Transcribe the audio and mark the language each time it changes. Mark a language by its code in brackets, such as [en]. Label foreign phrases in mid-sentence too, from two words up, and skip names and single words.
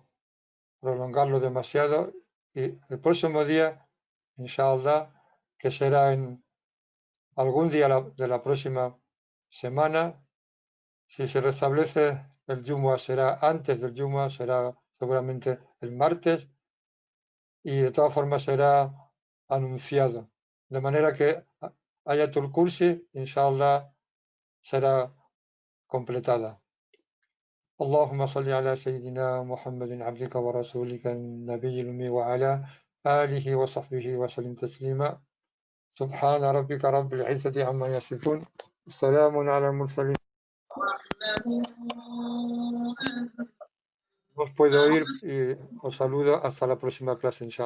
[es] prolongarlo demasiado, y el próximo día, inshallah, que será en algún día de la próxima semana, si se restablece el Jumu'ah será antes del Jumu'ah, será seguramente el martes, y de todas formas será anunciado. De manera que Ayatul Kursi, inshallah, será completada. [ar] اللهم صل على سيدنا محمد عبدك ورسولك النبي الأمي وعلى آله وصحبه وسلم تسليما سبحان ربك رب العزة عما يصفون سلام على المرسلين. [es] Os puedo ir y os saludo hasta la próxima clase, inshallah.